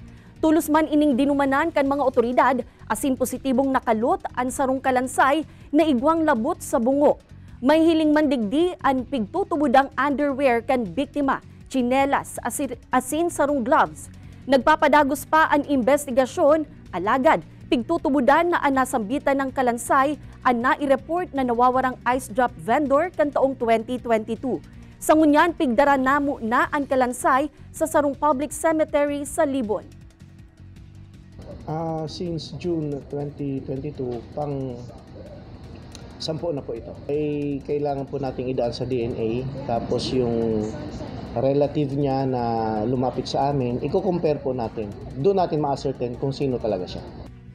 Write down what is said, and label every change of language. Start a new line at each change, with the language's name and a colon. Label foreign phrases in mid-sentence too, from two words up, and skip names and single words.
Bikol: Tulos man ining dinumanan kan mga otoridad asin positibong nakalot ang sarong kalansay na igwang labot sa bungo. May hiling mandigdi ang pigtutubudang underwear kan biktima, tsinelas, asin sarong gloves. Nagpapadagos pa ang investigasyon, alagad, pigtutubudan na nasambitan ng kalansay ang nai-report na nawawarang ice drop vendor kan taong 2022. Sa ngunyan, pigdara namo na ang kalansay sa sarong
English: public cemetery
Bikol: sa Libon.
English: Since June 2022,
Filipino: pang 10 na po ito. Ay kailangan po nating idaan sa DNA, tapos yung relative niya na lumapit sa amin, i-compare po natin. Doon natin ma-ascertain kung sino talaga siya.